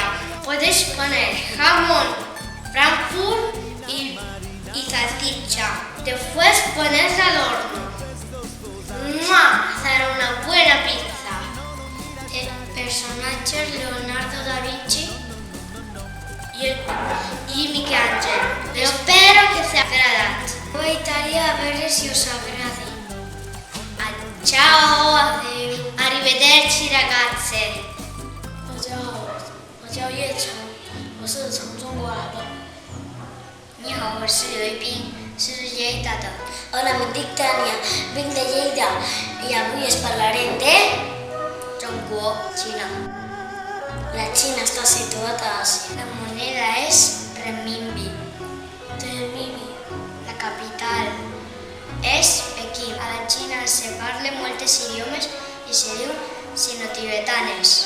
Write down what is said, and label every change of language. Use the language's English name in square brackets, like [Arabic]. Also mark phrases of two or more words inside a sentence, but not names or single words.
[Spanish] Podéis poner jamón, Frankfurt y salchicha. Después ponerla al horno. ¡Mua! Será una buena pizza. [Catalan] Personatges Leonardo da Vinci. [Spanish] Y Michelangelo. Espero que sea agradat. [Catalan] Aneu a Itàlia a veure si us agrada. Ciao! Adeu. [Italian] Arrivederci ragazze! [Chinese] 我叫叶晨，我是从中国来的。你好，我是刘一斌，是 Lleida的。 [Catalan] Hola, em dic Tània, vinc de Lleida i avui us parlarem de [Chinese] 中国 China. [Catalan] la Xina està situada a Àsia. [Spanish] La moneda es renminbi. La capital es Pekín. [Catalan] A la Xina se parlen molts idiomes i se diu sino-tibetanes.